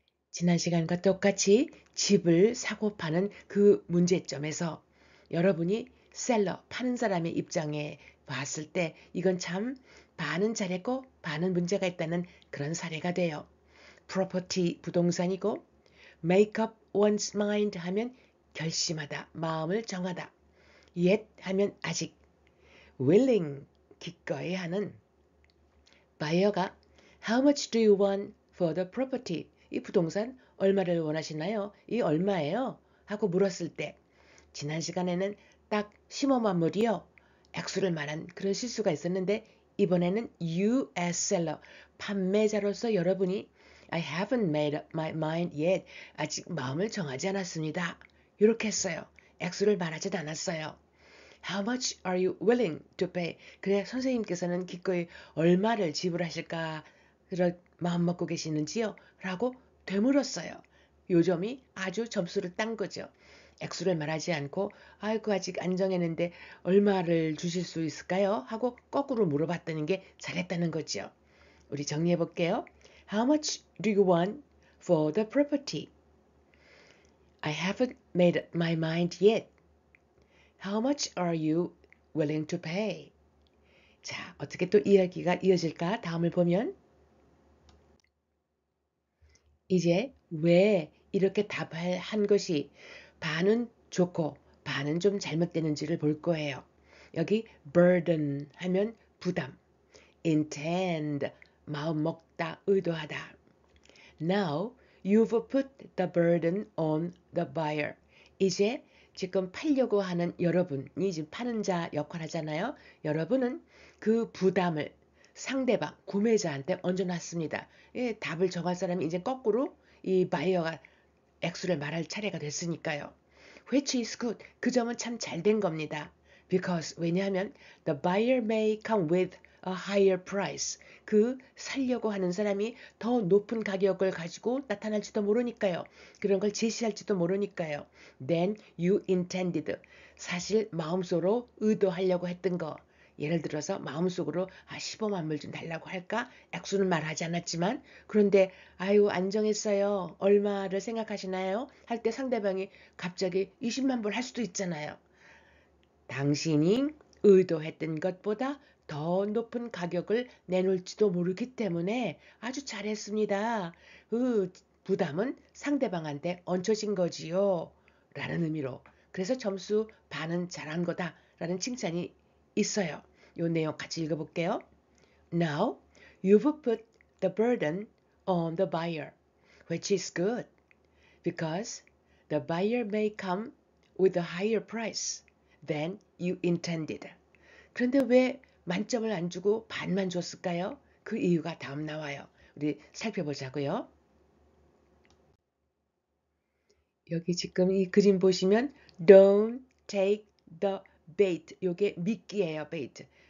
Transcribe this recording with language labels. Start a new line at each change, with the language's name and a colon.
Korean: 지난 시간과 똑같이 집을 사고 파는 그 문제점에서 여러분이 셀러, 파는 사람의 입장에 봤을 때 이건 참 반은 잘했고 반은 문제가 있다는 그런 사례가 돼요. property 부동산이고 make up one's mind 하면 결심하다, 마음을 정하다. yet 하면 아직 willing 기꺼이 하는 바이어가
English: How much do you want for the property?
Korean: 이 부동산 얼마를 원하시나요? 이 얼마예요? 하고 물었을 때 지난 시간에는 딱 심어만물이요. 액수를 말한 그런 실수가 있었는데 이번에는 you as seller 판매자로서 여러분이
English: I haven't made up my mind yet.
Korean: 아직 마음을 정하지 않았습니다. 이렇게 했어요. 액수를 말하지 않았어요.
English: How much are you willing to pay?
Korean: 그래 선생님께서는 기꺼이 얼마를 지불하실까 그런 마음 먹고 계시는지요? 라고 되물었어요. 요 점이 아주 점수를 딴 거죠. 액수를 말하지 않고 아이고 아직 안 정했는데 얼마를 주실 수 있을까요? 하고 거꾸로 물어봤다는 게 잘했다는 거죠. 우리 정리해 볼게요.
English: How much do you want for the property? I haven't made up my mind yet. How much are you willing to pay?
Korean: 자, 어떻게 또 이야기가 이어질까? 다음을 보면 이제 왜 이렇게 답한 것이 반은 좋고 반은 좀 잘못되는지를 볼 거예요. 여기 burden 하면 부담, intend 마음 먹다, 의도하다.
English: Now you've put the burden on the buyer.
Korean: 이제 지금 팔려고 하는 여러분이 지금 파는 자 역할 하잖아요. 여러분은 그 부담을 상대방, 구매자한테 얹어놨습니다. 예, 답을 정할 사람이 이제 거꾸로 이 바이어가 액수를 말할 차례가 됐으니까요.
English: Which is good.
Korean: 그 점은 참 잘 된 겁니다.
English: Because
Korean: 왜냐하면
English: the buyer may come with a higher price.
Korean: 그 살려고 하는 사람이 더 높은 가격을 가지고 나타날지도 모르니까요. 그런 걸 제시할지도 모르니까요.
English: Then you intended.
Korean: 사실 마음속으로 의도하려고 했던 거. 예를 들어서 마음속으로 15만 불 좀 달라고 할까? 액수는 말하지 않았지만 그런데 아유 안 정했어요. 얼마를 생각하시나요? 할 때 상대방이 갑자기 20만 불 할 수도 있잖아요. 당신이 의도했던 것보다 더 높은 가격을 내놓을지도 모르기 때문에 아주 잘했습니다. 그 부담은 상대방한테 얹혀진 거지요. 라는 의미로. 그래서 점수 반은 잘한 거다. 라는 칭찬이 있어요. 이 내용 같이 읽어볼게요.
English: Now you've put the burden on the buyer, which is good because the buyer may come with a higher price than you intended.
Korean: 그런데 왜 만점을 안 주고 반만 줬을까요? 그 이유가 다음 나와요. 우리 살펴보자고요. 여기 지금 이 그림 보시면
English: don't take the bait.
Korean: 요게 미끼예요, bait.